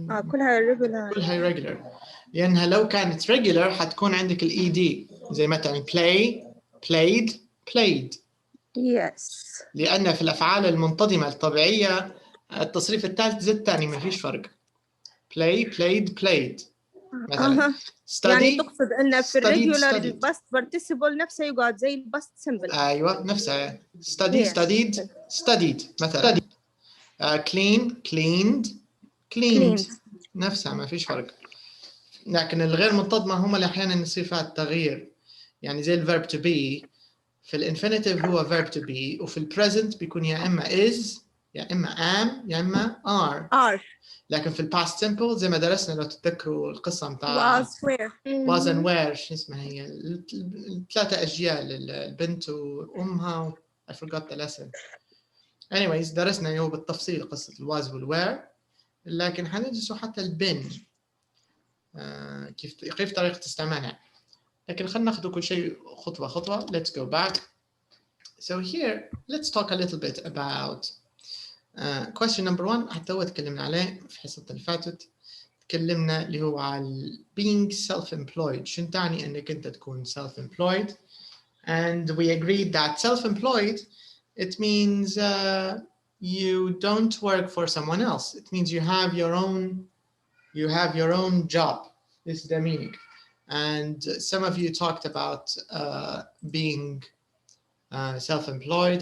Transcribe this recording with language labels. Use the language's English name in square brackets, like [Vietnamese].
[Arabic] كلها irregular، لأنها لو كانت regular حتكون عندك ed، زي مثلا [English] play played played. yes. [Arabic] لأن في الأفعال المنتظمة الطبيعية التصريف الثالث زي الثاني ما فيش فرق. [English] play played played مثلا. study [Arabic] يعني تقصد أن في الريجولر الباست participle نفسه يقعد زي الباست simple. أيوة نفسها. [English] studied مثلا. clean cleaned [Arabic] نفسها ما فيش فرق. لكن الغير منتظمة هم اللي أحيانا يصير فيها التغيير، يعني زي الverb to be. في الانفينيتيف هو verb to be، وفي البريزنت بيكون يا إما is يا إما am يا إما are. لكن في الباست simple زي ما درسنا لو تتذكروا القصة متاع was and were، شو اسمها هي الثلاثة أجيال، البنت وأمها [English] I forgot the lesson. [Arabic] anyways درسنا اليوم بالتفصيل قصة الواز والوير، لكن حندرسوا حتى البن كيف طريقة استعمالها. لكن خلينا ناخذ كل شيء خطوة خطوة. [English] Let's go back. So here let's talk a little bit about question number 1. [Arabic] حتى هو تكلمنا عليه في حصة اللي فاتت. تكلمنا اللي هو على being self-employed. شو تعني انك انت تكون [English] self-employed؟ And we agreed that self-employed, it means you don't work for someone else. It means you have your own job. This is the meaning. And some of you talked about being self-employed.